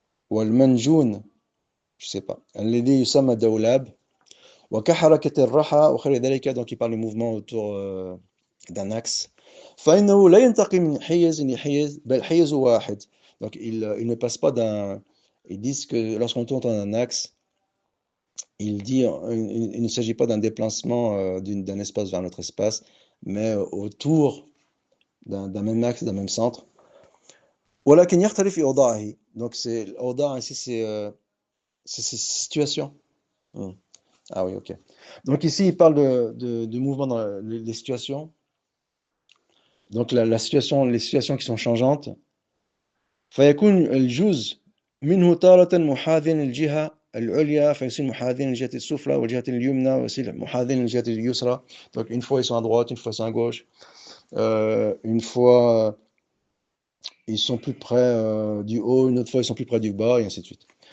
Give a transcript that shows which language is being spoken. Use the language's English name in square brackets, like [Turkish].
[Arabic] والمنجون, [French] je sais pas. [Arabic] الذي يسمى دولاب وكحركة الرحى وخير ذلك, [French] donc il parle du mouvement autour d'un axe. [Arabic] فإنه لا ينتقل من حيز إلى حيز بل حيز واحد. [French] Donc il ne passe pas ils disent que lorsqu'on tourne dans un axe, il ne s'agit pas d'un déplacement d'un espace vers un autre espace, mais autour d'un même axe, d'un même centre. [Arabic] ولكن يختلف في أوضاعه. [French] Donc c'est l'أوضاع ici, c'est situation. Ah oui, ok. Donc ici, il parle de mouvement dans les situations. Donc les situations qui sont changeantes. [Arabic] فيكون الجزء منه تارة محاذيا للجهة العليا فيصير محاذيا للجهة السفلى والجهة اليمنى ويصير محاذيا للجهة اليسرى. [French] Donc une fois ils sont à droite, une fois ils sont à gauche. Une fois ils sont plus près du haut, une autre fois ils sont plus près du bas, et ainsi de suite.